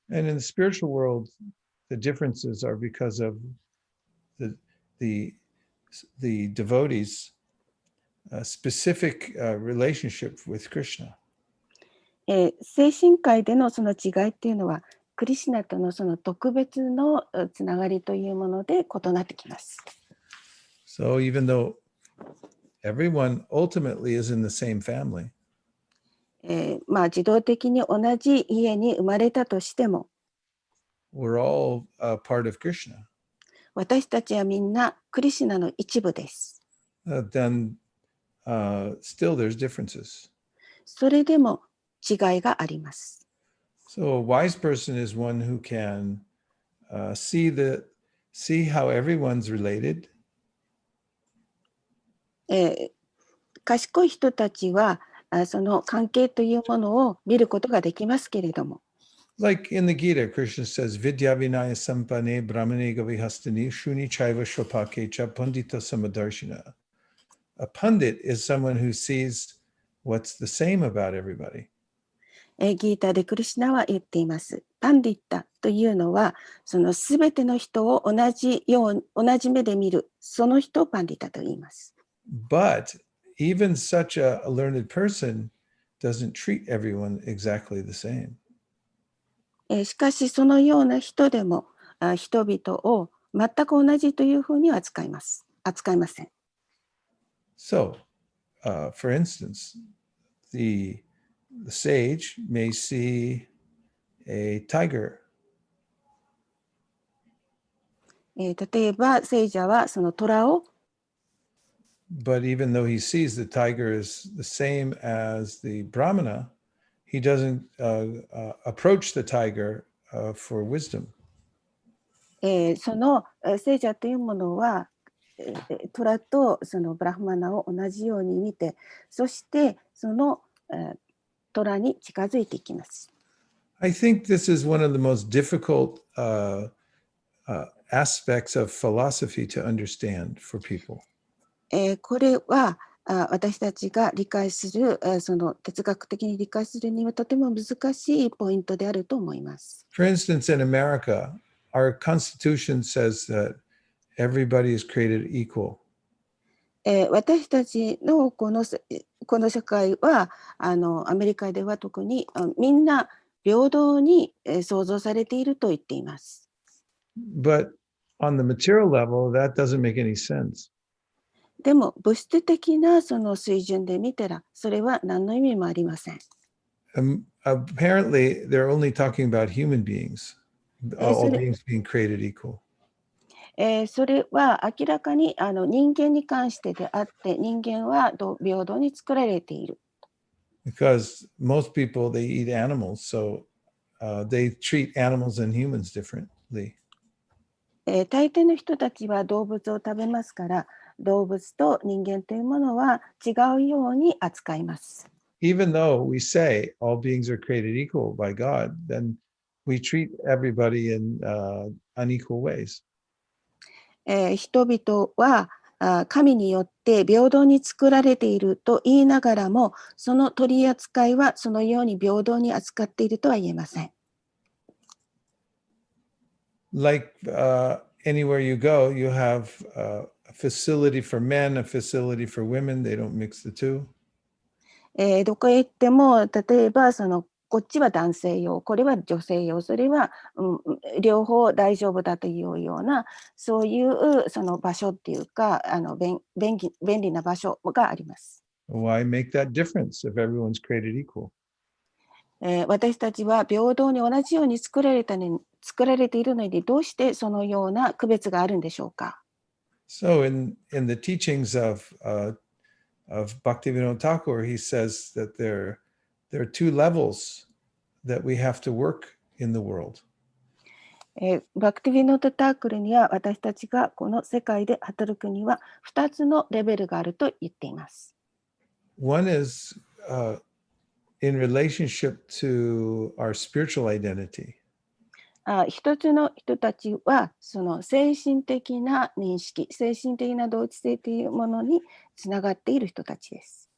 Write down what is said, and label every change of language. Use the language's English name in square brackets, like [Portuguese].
[English] And in the spiritual world, the differences are because of the devotees' specific relationship with Krishna. [Japanese] 精神界でのその違いっていうのはクリシュナとのその特別のつながりというもので異なってきます。 [English] So even though everyone ultimately is in the same family, [Japanese] 自動的に同じ家に生まれたとしても [English] we're all part of Krishna. [Japanese] 私たちはみんなクリシュナの一部です。 [English] Then still there's differences. [Japanese] それでも違いがあります。 [English] So a wise person is one who can see how everyone's related. [Japanese] 賢い人たちはその関係というものを見ることができますけれども、 [English] Like in the Gita, Krishna says, [Sanskrit] Vidya Vinaya Sampane Brahmane Gavihastani Shuni Chaiva Shopake Cha Pandita Samadarshina. [English] A pundit is someone who sees what's the same about everybody. [Japanese] ギーターでクリシュナは言っています。パンディッタというのは、そのすべての人を同じ目で見る、その人をパンディッタと言います。 [English] But even such a learned person doesn't treat everyone exactly the same. [Japanese] しかし、そのような人でも、人々を全く同じというふうには扱いません。 [English] So, for instance, the sage may see a tiger, [Japanese] 例えば、聖者はその虎を、 [English] but even though he sees the tiger is the same as the Brahmana, he doesn't approach the tiger for wisdom. [Japanese] その聖者というものは、虎とそのブラフマナを同じように見て、そしてその虎に近づいていきます。 [English] I think this is one of the most difficult aspects of philosophy to understand for people. [Japanese] これは私たちが理解する、その哲学的に理解するにはとても難しいポイントであると思います。 [English] For instance, in America, our Constitution says that everybody is created equal. [Japanese] 私たちのこの社会はアメリカでは特にみんな平等に創造されていると言っています。 [English] But on the material level, that doesn't make any sense. [Japanese] でも物質的なその水準で見たらそれは何の意味もありません。 [English] Apparently, they're only talking about human beings, all beings being created equal. [Japanese] それは明らかに人間に関してであって人間は平等に作られている。 [English] Because most people, they eat animals, so they treat animals and humans differently. [Japanese] 大抵の人たちは動物を食べますから動物と人間というものは違うように扱います。 [English] even though we say all beings are created equal by God, then we treat everybody in unequal ways. [Japanese] 人々は神によって平等に作られていると言いながらも、その取り扱いはそのように平等に扱っているとは言えません。 [English] Like anywhere you go, you have a facility for men, a facility for women. They don't mix the two. [Japanese] どこへ行っても、例えばこっちは男性用、これは女性用、それは、両方大丈夫だというような、そういうその場所っていうか、便利な場所があります。 [English] Why make that difference if everyone's created equal? [Japanese] 私たちは平等に同じように作られているのに、どうしてそのような区別があるんでしょうか。 [English] So in the teachings of Bhaktivinoda Thakur, he says that there are two levels that we have to work in the world. [Japanese] バクティヴィノータ・タークルには、私たちがこの世界で働くには2つのレベルがあると言っています。 [English] One is in relationship to our spiritual identity. [Japanese] 一つの人たちはその精神的な認識、精神的な同一性というものにつながっている人たちです。